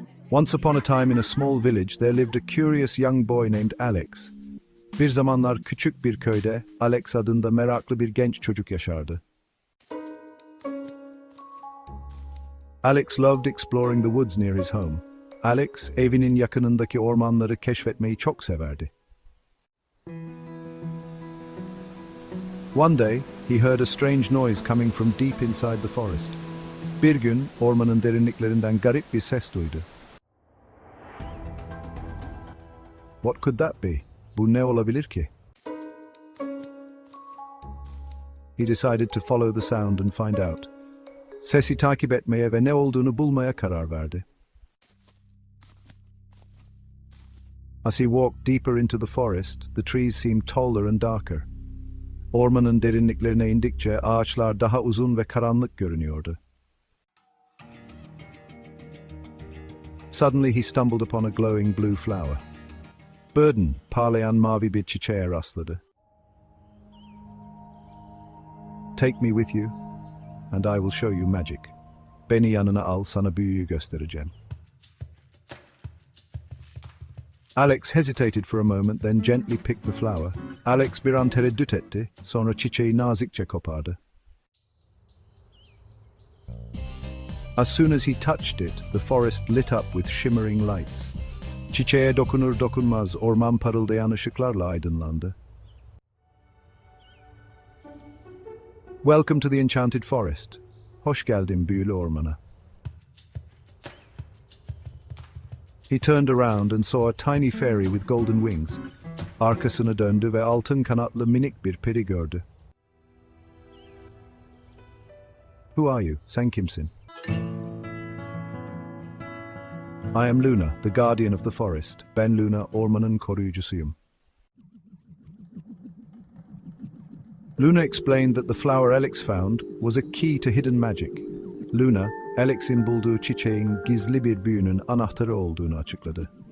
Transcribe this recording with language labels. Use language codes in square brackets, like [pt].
[en] Once upon a time in a small village there lived a curious young boy named Alex. [tr] Bir zamanlar küçük bir köyde Alex adında meraklı bir genç çocuk yaşardı. [en] Alex loved exploring the woods near his home. [tr] Alex, evinin yakınındaki ormanları keşfetmeyi çok severdi. [en] One day, he heard a strange noise coming from deep inside the forest. [tr] Bir gün, ormanın derinliklerinden garip bir ses duydu. [en] What could that be? [tr] Bu ne olabilir ki? [en] He decided to follow the sound and find out. [tr] Sesi takip etmeye ve ne olduğunu bulmaya karar verdi. [en] As he walked deeper into the forest, the trees seemed taller and darker. [tr] Ormanın derinliklerine indikçe ağaçlar daha uzun ve karanlık görünüyordu. [en] Suddenly he stumbled upon a glowing blue flower. [tr] Burden, parlayan mavi bir çiçeğe rastladı. [en] Take me with you, and I will show you magic. [tr] Beni yanına al, sana büyüyü göstereceğim. [en] Alex hesitated for a moment, then gently picked the flower. [tr] Alex bir an tereddüt etti, sonra çiçeği nazikçe kopardı. [en] As soon as he touched it, the forest lit up with shimmering lights. [tr] Çiçeğe dokunur dokunmaz orman parıldayan ışıklarla aydınlandı. [en] Welcome to the enchanted forest. [tr] Hoş geldin büyülü ormana. [en] He turned around and saw a tiny fairy with golden wings. [tr] Arkasını döndü ve altın kanatlı minik bir peri gördü. [en] Who are you? [tr] Sen kimsin? [en] I am Luna, the guardian of the forest. [tr] Ben Luna, ormanın koruyucusuyum. [en] Luna explained that the flower Alex found was a key to hidden magic. [tr] Luna, Alex'in bulduğu çiçeğin gizli bir büyünün anahtarı olduğunu açıkladı.